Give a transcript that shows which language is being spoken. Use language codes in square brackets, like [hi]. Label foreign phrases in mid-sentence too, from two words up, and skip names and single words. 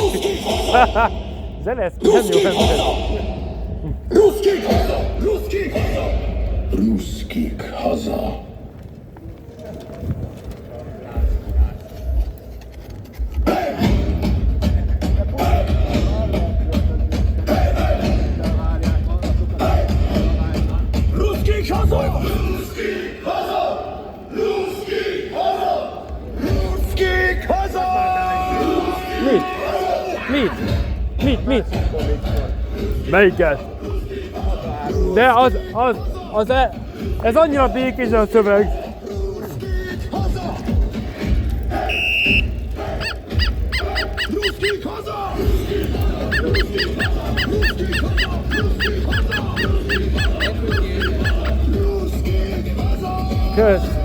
[hu] Zelenszky nem jó ember. Ruszkik haza! Ruszkik haza! Ruszkik haza! Ruszkik haza! Ruszkik haza! Ruszkik haza! Ruszkik haza! Mit? Melyiket? De ez annyira békés a szöveg. Kösz.